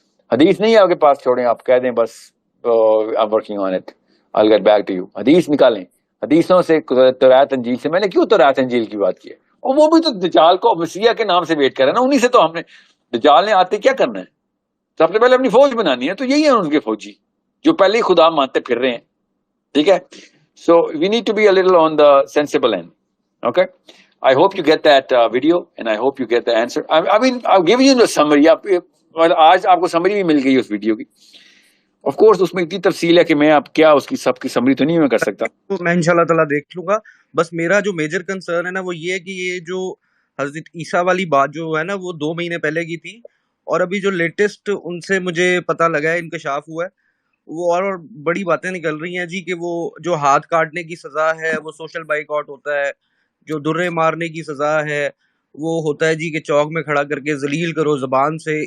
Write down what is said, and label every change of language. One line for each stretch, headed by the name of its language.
Urdu: حدیث نہیں آپ کے پاس چھوڑیں, آپ کہہ دیں بس
English: I'm working on it, I'll get back to you.
Urdu: حدیث نکالیں, حدیثوں سے, تورات انجیل سے. میں نے کیوں تورات انجیل کی بات کی ہے؟ اور وہ بھی تو دجال کو مسیح کے نام سے ویٹ کرے نا, انہی سے تو ہم نے, دجال نے آتے کیا کرنا ہے؟ سب سے پہلے اپنی فوج بنانی ہے, تو یہی ہیں ان کے فوجی جو پہلے ہی خدا مانتے پھر رہے ہیں. ٹھیک ہے,
English: so we need to be a little on the sensible end. Okay, I hope you get that video and I hope you get the answer. I mean I'll give you the summary.
Urdu: آج آپ کو summary بھی مل گئی اس video کی. Of course اس میں اتنی تفصیل ہے کہ میں آپ کیا اس کی سب کی سمری تو نہیں میں کر سکتا. میں انشاءاللہ تعالیٰ دیکھ لوں گا. بس میرا جو میجر کنسرن ہے نا وہ یہ ہے کہ یہ جو حضرت عیسیٰ والی بات جو ہے نا وہ 2 مہینے پہلے کی تھی, اور ابھی جو لیٹسٹ ان سے مجھے پتہ لگا ہے, انکشاف ہوا ہے, وہ اور بڑی باتیں نکل رہی ہیں جی کہ وہ جو ہاتھ کاٹنے کی سزا ہے وہ سوشل بائیک آؤٹ ہوتا ہے, جو درے مارنے کی سزا ہے وہ ہوتا ہے جی کہ چوک میں کھڑا کر کے ذلیل کرو زبان سے.